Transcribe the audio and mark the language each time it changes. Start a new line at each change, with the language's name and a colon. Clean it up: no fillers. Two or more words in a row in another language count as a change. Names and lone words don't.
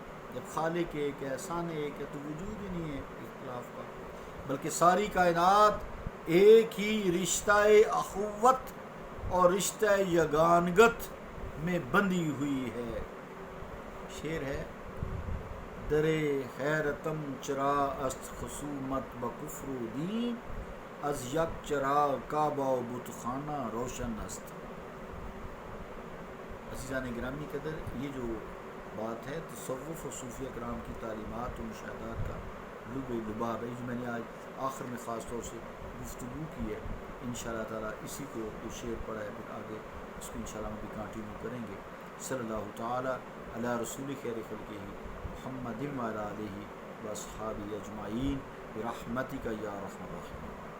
Urdu: جب خالق ایک ہے، ثانی ایک ہے، تو وجود ہی نہیں ہے اختلاف کا، بلکہ ساری کائنات ایک ہی رشتہ اخوت اور رشتہ یگانگت میں بندھی ہوئی ہے۔ شعر ہے،
Persian: در حیرتم چرا است خصومت با کفر و دین، از یک چراغ کعبہ و بت خانہ روشن است۔
Urdu: عزیزان گرامی قدر، یہ جو بات ہے تصوف و صوفیہ کرام کی تعلیمات و مشاہدات کا لب لباب ہے، جو میں نے آج آخر میں خاص طور سے گفتگو کی ہے،
Arabic: انشاءاللہ تعالیٰ
Urdu: اسی کو جو شعر پڑھا ہے پھر آگے اس کو انشاءاللہ ہم بھی کنٹینیو کریں گے۔
Arabic: صلی اللہ تعالیٰ علی رسول خیر خلقہ محمد وعلی آلہ و اصحابہ اجمعین برحمتک یا ارحم الراحمین۔